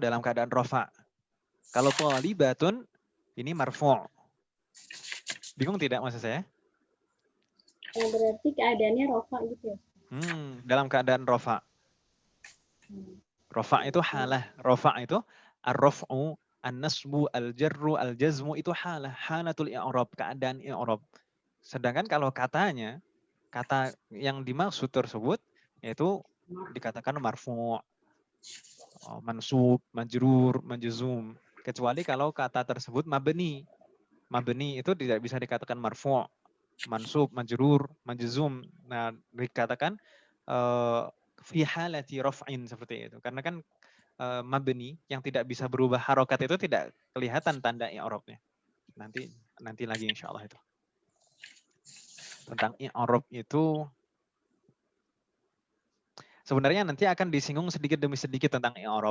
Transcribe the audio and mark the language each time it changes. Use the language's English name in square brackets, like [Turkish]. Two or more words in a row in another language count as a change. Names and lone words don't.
[Indonesian] Dalam keadaan rofa. Kalau thalibatun, ini marfu'. Bingung tidak maksud saya? Berarti keadaannya rofa gitu ya? Dalam keadaan rofa. Rofa itu halah. Rofa itu [Arabic] الرفع، النصب، الجر، الجزم [Indonesian] itu halah. [Arabic] حالة الإعراب, [Indonesian] keadaan i'rab. Sedangkan kalau katanya, kata yang dimaksud tersebut, yaitu dikatakan [Arabic] مرفوع، منصوب، مجرور، مجزوم. [Indonesian] Kecuali kalau kata tersebut mabni. Mabni itu tidak bisa dikatakan [Arabic] مرفوع، منصوب، مجرور، مجزوم. [Indonesian] Nah, dikatakan [Arabic] في حالة رفع [Indonesian] seperti itu. Karena kan mabni yang tidak bisa berubah harokat itu tidak kelihatan tanda i'rabnya. Nanti lagi [Arabic] إن شاء الله [Indonesian] itu. Tentang i'rab itu sebenarnya nanti akan disinggung sedikit demi sedikit tentang i'rab.